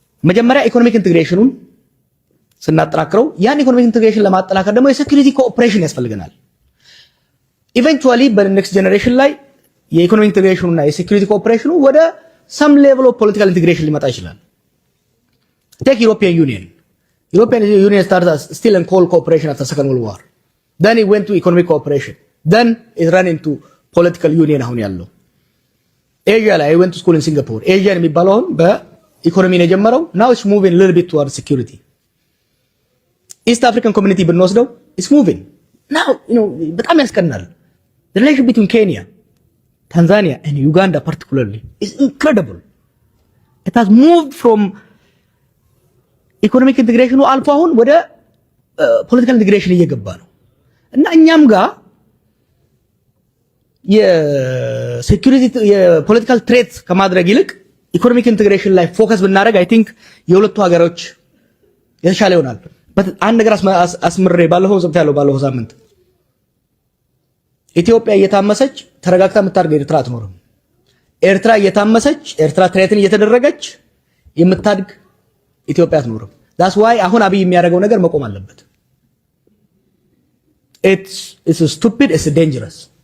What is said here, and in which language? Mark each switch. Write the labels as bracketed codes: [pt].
[am] መጀመሪያ ኢኮኖሚክ ኢንቲግሬሽኑን ስናጠናክረው ያን ኢኮኖሚክ ኢንቲግሬሽን ለማጠናከር ደግሞ የሴኩሪቲ ኮኦፕሬሽን ያስፈልገናል። ኢቨንቹአሊ በኔክስት ጀነሬሽን ላይ የኢኮኖሚክ ኢንቲግሬሽኑና የሴኩሪቲ ኮኦፕሬሽኑ ወደ ሰም ሌቭል ኦፍ ፖለቲካል ኢንቲግሬሽን ሊመጣ ይችላል። [en] ቴክ ዩሮፒያን ዩኒየን European Union started as still in cold cooperation after Second World War. Then it went to economic cooperation. Then it ran into political union [am] አሁን ያለው [en] Asia ላይ I went to school in Singapore. [am] Asia የሚባለው አሁን በኢኮኖሚ ነው የጀመረው. [en] Now it's moving a little bit towards security. East African community ብንወስደው it's moving. [am] Now, በጣም ያስቀናል. [en] The relationship between Kenya, Tanzania and Uganda particularly is incredible. It has moved from economic integration [am] አልፎ አሁን ወደ [en] political integration [am] እየገባ ነው እና እኛም ጋር የሴኩሪቲ የፖለቲካል ትሬት ከማድረግ ይልቅ ኢኮኖሚክ ኢንቴግሬሽን ላይ ፎከስ ብናደርግ [en] አይ ቲንክ [am] የሁለቱ ሀገሮች የተሻለ ይሆናል። አንድ ነገር አስምሬ ባለፈው ሳምንት ኢትዮጵያ እየታመሰች ተረጋግታ የምታርገው ኤርትራ አትኖርም። ኤርትራ እየታመሰች ኤርትራ ትሬትን እየተደረገች የምታድግ ኢትዮጵያ አትኖርም። [en] that's why [am] አሁን አብይ የሚያደርገው ነገር መቆም አለበት። [en] it's stupid, it's dangerous.